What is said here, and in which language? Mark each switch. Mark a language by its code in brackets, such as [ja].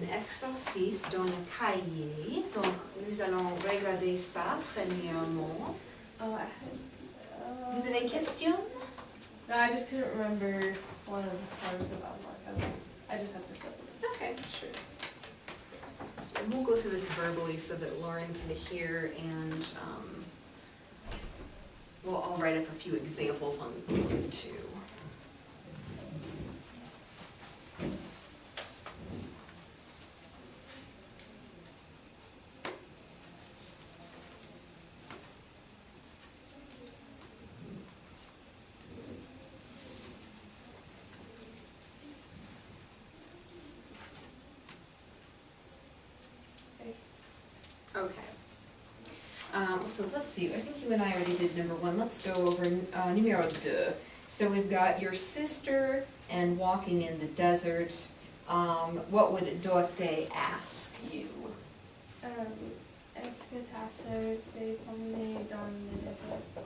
[fr] exercice dans le cahier. Donc, nous allons regarder ça premièrement. [en] Oh, I had. [fr] Vous avez question? [en] No, I just couldn't remember one of the parts about Mark. I just have to step it. Okay, sure. And we'll go through this verbally so that Lauren can hear, and I'll write up a few examples on the board too. Okay. So let's see, I think you and I already did number one. Let's go over [fr] numéro deux. [en] So we've got your sister and walking in the desert. What would Dorothy ask you? [fr] Est-ce que ta sœur s'est promenée dans le désert?